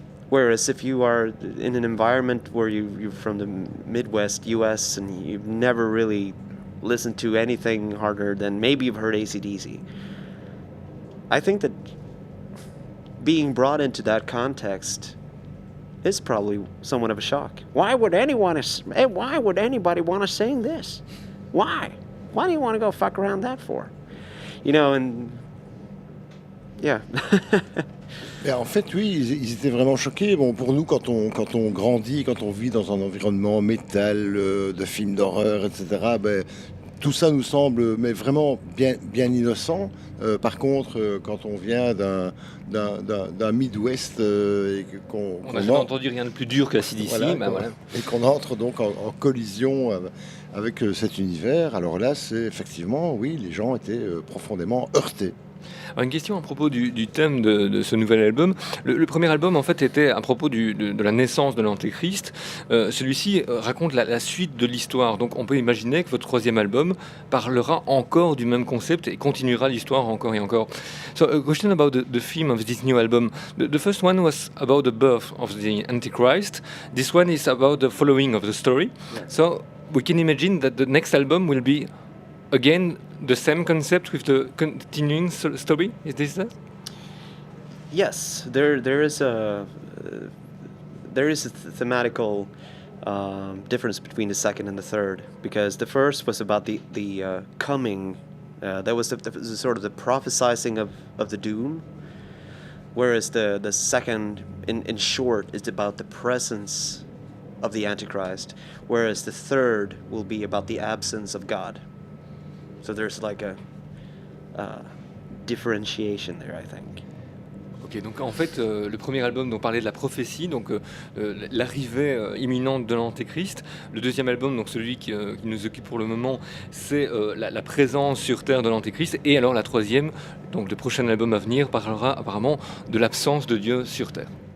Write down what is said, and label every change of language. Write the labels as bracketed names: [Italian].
[English] Whereas if you are in an environment where you're from the Midwest US and you've never really listened to anything harder than maybe you've heard AC/DC, I think that being brought into that context is probably somewhat of a shock. Why would anybody want to sing this? Why? Why do you want to go fuck around that for? You know, and yeah. [French] Et en fait, oui, ils étaient vraiment choqués. Bon, pour nous, quand on grandit, quand on vit dans un environnement métal, de films d'horreur, etc., ben, tout ça nous semble mais vraiment bien innocent. Par contre, quand on vient d'un Midwest et qu'on On n'a jamais entendu rien de plus dur que la CDC, voilà. Et qu'on entre donc en collision avec cet univers, alors là, c'est effectivement, oui, les gens étaient profondément heurtés. Alors, une question à propos du thème de ce nouvel album. Le premier album, en fait, était à propos de la naissance de l'Antéchrist. Celui-ci raconte la suite de l'histoire. Donc, on peut imaginer que votre troisième album parlera encore du même concept et continuera l'histoire encore et encore. [English] So, a question about the theme of this new album. The first one was about the birth of the Antichrist. This one is about the following of the story. Yeah. So, we can imagine that the next album will be again the same concept with the continuing story. Is this that? Yes, there is a thematical difference between the second and the third, because the first was about the coming. That was the sort of the prophesizing of the doom, whereas the second, in short, is about the presence of the Antichrist, whereas the third will be about the absence of God. So there's like a differentiation there, I think. [French] Ok, donc en fait, le premier album donc, parlait de la prophétie, donc l'arrivée imminente de l'Antéchrist. Le deuxième album, donc celui qui nous occupe pour le moment, c'est la présence sur Terre de l'Antéchrist. Et alors la troisième, donc le prochain album à venir, parlera apparemment de l'absence de Dieu sur Terre.